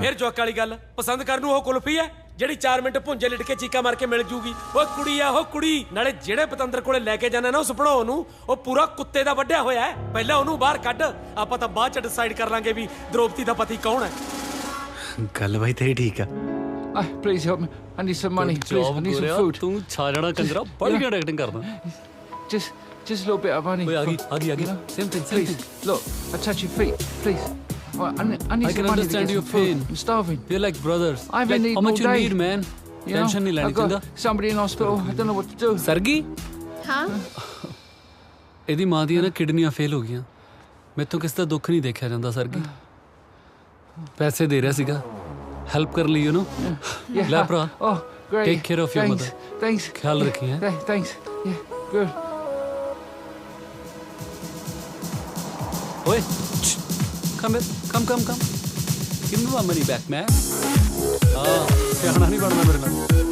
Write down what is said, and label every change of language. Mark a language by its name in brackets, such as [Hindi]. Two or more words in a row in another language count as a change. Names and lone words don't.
[Punjabi] ਫਿਰ ਜੋਕ ਵਾਲੀ ਗੱਲ ਪਸੰਦ ਕਰਨ ਨੂੰ ਉਹ ਕੁਲਫੀ ਹੈ ਜਿਹੜੀ 4 ਮਿੰਟ ਭੁੰਜੇ ਲਿਟ ਕੇ ਚੀਕਾ ਮਾਰ ਕੇ ਮਿਲ ਜੂਗੀ ਓਏ ਕੁੜੀ ਆ ਉਹ ਕੁੜੀ ਨਾਲੇ ਜਿਹੜੇ ਪਤੰਦਰ ਕੋਲੇ ਲੈ ਕੇ ਜਾਣਾ ਨਾ ਉਸ ਭਣੋ ਨੂੰ ਉਹ ਪੂਰਾ ਕੁੱਤੇ ਦਾ ਵੱਢਿਆ ਹੋਇਆ ਹੈ ਪਹਿਲਾਂ ਉਹਨੂੰ ਬਾਹਰ ਕੱਢ ਆਪਾਂ ਤਾਂ ਬਾਅਦ ਚ ਡਿਸਾਈਡ ਕਰ ਲਾਂਗੇ ਵੀ ਦ੍ਰੋਪਦੀ ਦਾ ਪਤੀ ਕੌਣ ਹੈ ਗੱਲ ਬਾਈ ਤੇਰੀ ਠੀਕ ਆ [English] Please help me. I need some money. Please, I need some food. [Punjabi] ਤੂੰ ਛਾ ਜਾਣਾ ਕੰਜਰਾ ਬੜੀ ਘੱਟ ਐਕਟਿੰਗ ਕਰਦਾ [English] Just a little bit of money. [Punjabi] ਓਏ ਆ ਗਈ [English] same thing Please, look, I touch your feet, please. Well, I need I some can money to understand get your some food. pain. I'm starving. We're like brothers. I haven't like, eaten how much all you day. need, man? You know, [Hindi] Tension नहीं लेनी [English] I've got [Punjabi] चंगा [English] somebody in hospital. I don't know what to do. [Punjabi] ਸਰਗੀ ਹਾਂ ਇਹਦੀ ਮਾਂ ਦੀਆਂ ਨਾ ਕਿਡਨੀਆਂ ਫੇਲ ਹੋ ਗਈਆਂ ਮੈਥੋਂ ਕਿਸ ਦਾ ਦੁੱਖ ਨਹੀਂ ਦੇਖਿਆ ਜਾਂਦਾ ਸਰਗੀ ਪੈਸੇ ਦੇ ਰਿਹਾ ਸੀਗਾ ਹੈਲਪ ਕਰ ਲਈ [English] you know [Punjabi] ਲੈ ਭਰਾ [English] Oh, great. take care of your mother Thanks. [Punjabi] ਖਿਆਲ ਰੱਖੀ ਹੈ [English] Thanks. Yeah, good. ਓਏ come give me my money back man [Punjabi] ਸਿਆਣਾ ਨਹੀਂ ਬਣਨਾ ਮੇਰੇ ਨਾਲ